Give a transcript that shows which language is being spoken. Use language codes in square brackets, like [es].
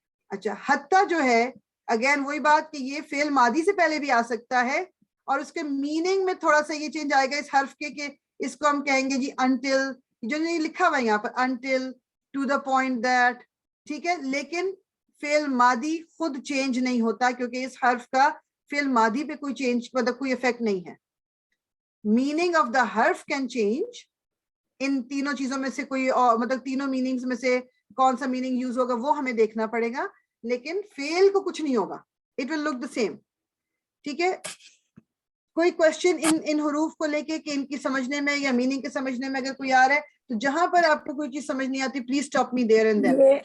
[ur] اچھا حتی جو ہے اگین وہی بات کہ یہ فعل ماضی سے پہلے بھی آ سکتا ہے, اور اس کے میننگ میں تھوڑا سا یہ چینج آئے گا اس حرف کے کہ اس کو ہم کہیں گے جی until, جو نہیں لکھا ہوا ہے یہاں پر until, [en] to the point that. [ur] ٹھیک ہے, لیکن فعل ماضی خود چینج نہیں ہوتا کیونکہ اس حرف کا فعل ماضی پہ کوئی چینج, مطلب کوئی افیکٹ نہیں ہے. [en] meaning of the حرف can change. [ur] ان تینوں چیزوں میں سے کوئی مطلب تینوں میننگز میں سے کون سا میننگ یوز ہوگا وہ ہمیں دیکھنا پڑے گا, لیکن فعل کو کچھ نہیں ہوگا, [en] it will look the same. [ur] ٹھیک ہے, کوئی کوشچن ان حروف کو لے کے کہ ان کی سمجھنے میں یا میننگ کے سمجھنے میں اگر کوئی آ رہا ہے تو جہاں پر آپ کو کوئی چیز سمجھ نہیں آتی [en] Please stop me there and then.